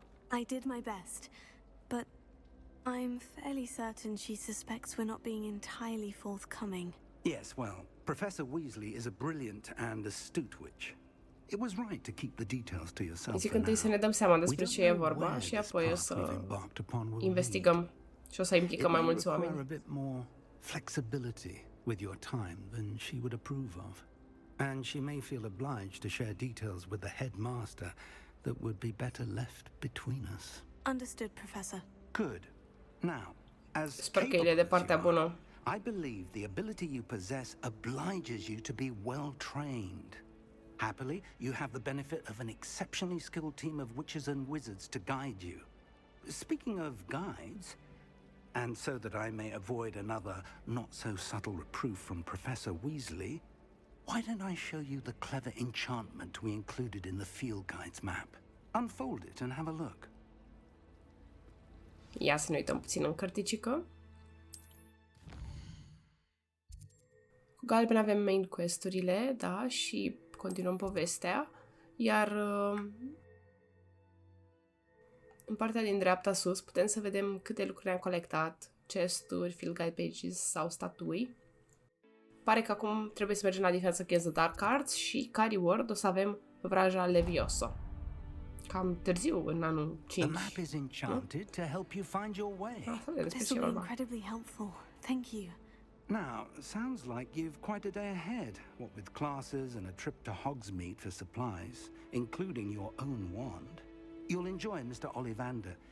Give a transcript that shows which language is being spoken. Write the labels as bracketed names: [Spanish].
[English] I did my best, but I'm fairly certain she suspects we're not being entirely forthcoming. Yes, well, Professor Weasley is a brilliant and astute witch. It was right to keep the details to yourself. [Romanian] Zic întâi să ne dăm seama despre ce e vorba și apoi o să investigăm și o să implicăm mai mulți oameni. [English] A bit more flexibility with your time than she would approve of. And she may feel obliged to share details with the headmaster that would be better left between us. Understood, Professor. Good. Now, as [Romanian] Sper că el e de partea bună. [English] I believe the ability you possess obliges you to be well trained. Happily, you have the benefit of an exceptionally skilled team of witches and wizards to guide you. Speaking of guides, and so that I may avoid another not-so-subtle reproof from Professor Weasley, why don't I show you the clever enchantment we included in the field guides map? Unfold it and have a look. [Romanian] Ia să ne uităm puțin în cărticică. Cu galben avem main quest-urile, da, și continuăm povestea. Iar în partea din dreapta sus putem să vedem câte lucruri am colectat, chesturi, [English] field guide pages [Romanian] sau statui. Pare că acum trebuie să mergem la Defense Against the Dark Arts și ca reward o să avem vraja Levioso. Cam târziu, în anul 5. [English] The map is enchanted to help you find your way. This will be incredibly helpful. Thank you. Now, sounds like you've quite a day ahead, what with classes and a trip to Hogsmeade for supplies, including your own wand. You'll enjoy Mr. Ollivander.